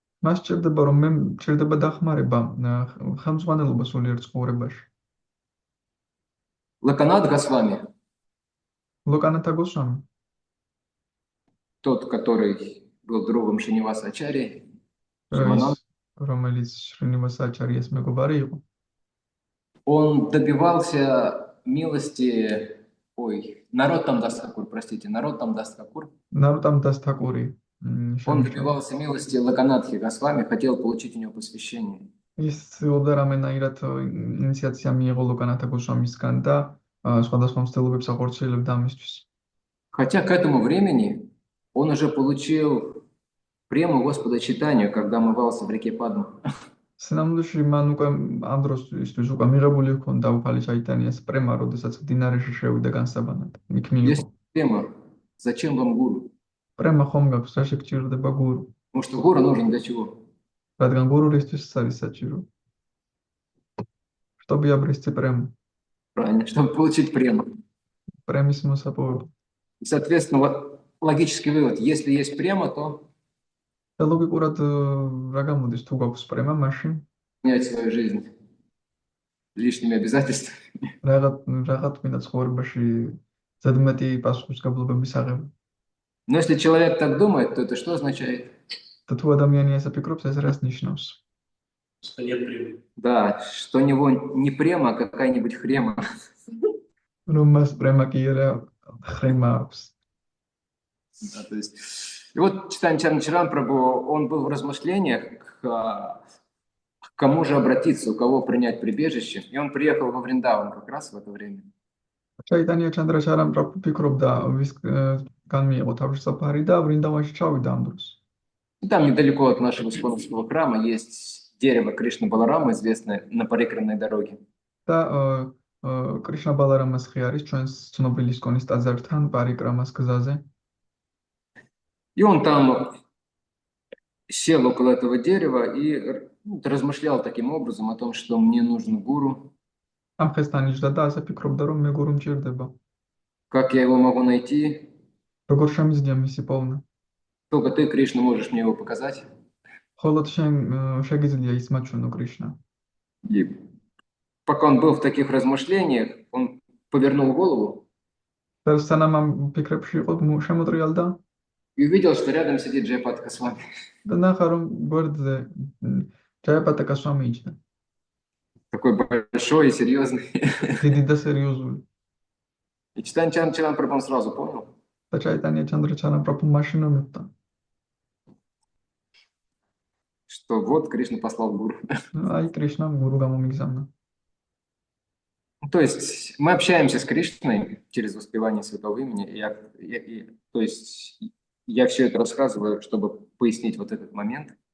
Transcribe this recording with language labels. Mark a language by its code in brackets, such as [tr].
[ka] მას სჭირდება, რომ მე სჭირდება დახმარება ხელმძღვანელობა სულიერ ცხოვრებაში. [ru] Лаканат Госвами, [ka] ლოკანათა გოსვამი, [ru] тот, который был другом Шриниваса Ачарьи, [ka] რომელიც შრინივას აჩარიას მეგობარი იყო, [ru] он добивался милости, народ там даст Хакур, простите, народ там даст Хакур. [ka] ნაროტამ დასთაკური. [ru] Он добивался милости Лаканатхи Госвами, хотел получить у него посвящение. [ka] ის ცდილობდა რამენაირად ინიციაცია მიიღო ლოკანათა გოსვამისგან და სხვადასხვა მცდელობებს ახორციელებდა ამისთვის. [ru] Хотя к этому времени он уже получил прему Господа Чайтанью, когда омывался в реке Падма. [ka] სინამდვილეში მან უკვე ამ დროსთვის უკვე მიღებული ჰქონდა უფალი ჩაიტანიას პრემა, როდესაც დინარეში შევიდა განსაბანად. იქ მიიღო. [ru] Есть према. Зачем вам гуру? [ka] პრემა ხომ გაქვს, რა შეგჭირდება გურუ? [ru] Потому что гуру нужен для чего? [ka] რადგან გურურისთვის არის საჭირო. [ru] შტობიაბრისწი პრემა. Правильно, чтобы получить прему. [ka] პრემის მოსაპოვებლად. [ru] Соответственно, логический вывод. Если есть према, то [ka] და ლოგიკურად რა გამოდის თუ გვაქვს პრემა მაშინ [ru] Менять свою жизнь лишними обязательствами. [ka] რაღაც მინდა ცხოვრებაში ზედმეტი პასუხისგებლობების აღება. [ru] Но если человек так думает, то это что означает? [ka] და თუ ადამიანი ესე ფიქრობს, ეს რას ნიშნავს? [ru] Что нет прямых. Да, что у него не према, а какая-нибудь хрема. [ka] რომ მას პრემა კი არა ხრემა აქვს. [ru] Да, то есть, и вот читаем Чаран Прабху, он был в размышлениях, к кому же обратиться, у кого принять прибежище. И он приехал во Вриндаван как раз в это время. [ka] ჩაიტანია ჩანდრა ჩარამ პრაბჰუ ფიქრობდა ვისგან მიიღო თავშესაფარი და ვრინდავანში ჩავიდა ამ დროს. [ru] И там недалеко от нашего Исконовского храма есть дерево Кришна Баларама, известное на Парикранной дороге. [ka] და კრიშნა ბალარამას ხე არის ჩვენს ცნობილი ისკონის ტაძართან პარიკრამას გზაზე. [ru] И он там сел около этого дерева и размышлял таким образом о том, что мне нужен гуру, [ka] ამ ხეს დანიშდა და ასე ფიქრობდა, რომ მე გურუ მჭირდება. [ru] как я его могу найти. [ka] როგორ შემიძლია მისი პოვნა? [ru] Только ты, Кришна, можешь мне его показать. [ka] მხოლოდ შენ შეგიძლია ის მაჩვენო კრიშნა. [ru] И пока он был в таких размышлениях, он повернул голову [ka] და სანამ ამ ფიქრებში იყო, შემოტრიალდა [ru] и увидел, что рядом сидит Джайапатака с вами. [ka] და ნახა, რომ გვერდზე ჯაიაპატაკა სვამი იჯდა. [ru] Такой большой и серьезный. [ka] დიდი და სერიოზული. [ru] И Читан Чаран Прабху сразу понял, [ka] და ჩაიტანია ჩანდრა ჩარამ პრაბჰუ მაშინ ამბობდა. [ru] что вот Кришна послал гуру. [ka] აი კრიშნამ გურუ გამომიგზავნა. [ru] То есть мы общаемся с Кришной через воспевание святого имени. То есть я все это рассказываю, чтобы пояснить вот этот момент.